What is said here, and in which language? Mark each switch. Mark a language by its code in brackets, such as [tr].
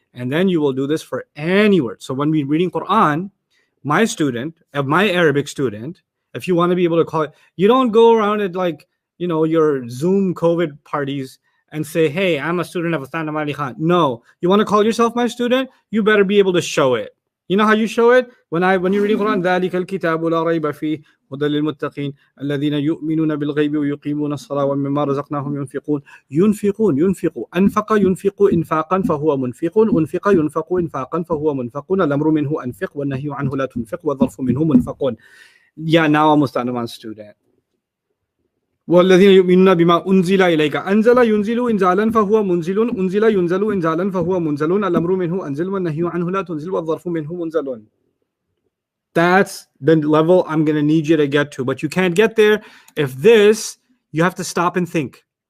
[en] And then you will do this for any word. So when we're reading Quran, my Arabic student, if you want to be able to call it, you don't go around at like, your Zoom COVID parties and say, hey, I'm a student of Astan Amali Khan. No, you want to call yourself my student, you better be able to show it. You know how you show it? When you're reading Quran, [ar] ذَلِكَ الْكِتَابُ لَا رَيْبَ فِيهِ هُدًى لِلْمُتَّقِينَ الَّذِينَ يُؤْمِنُونَ بِالْغَيْبِ وَيُقِيمُونَ الصَّلَاةَ وَمِمَّا رَزَقْنَاهُمْ يُنْفِقُونَ أَنْفَقَ يُنْفِقُ إِنْفَاقًا فَهُوَ مُنْفِقٌ أُنْفِقَ يُنْفَقُ إِنْفَاقًا فَهُوَ مُنْفَقٌ الْأَمْرُ مِنْهُ أَنْفِقْ وَالنَّهْيُ عَنْهُ لَا تُنْفِقْ وَالظَّرْفُ مِنْهُ مُنْفَقٌ. [en] Yeah, now I'm a Mustafa student. [ar] وَالَّذِينَ يُؤْمِنُونَ بِمَا أُنْزِلَ إِلَيْكَ أَنزَلَ يُنْزِلُ إِنْزَالًا فَهُوَ مُنْزِلٌ أُنْزِلَ يُنْزَلُ إِنْزَالًا فَهُوَ مُنْزَلٌ الْأَمْرُ مِنْهُ أَنزِلْ وَالنَّهْيُ عَنْهُ لَا تُنْزِلْ وَالظَّرْفُ مِنْهُ مُنْزَلٌ. [en] That's the level I'm going to need you to get to. But you can't get there if you have to stop and think.